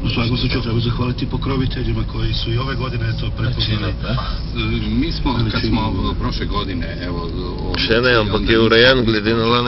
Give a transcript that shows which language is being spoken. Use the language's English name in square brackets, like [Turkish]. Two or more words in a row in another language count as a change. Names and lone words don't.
[Croatian] U svakom slučaju treba zahvaliti pokroviteljima koji su i ove godine to prepoznali. Mi smo, kad smo prošle godine, evo... [Slovenian] Še ne, ampak je urejen glede na lani.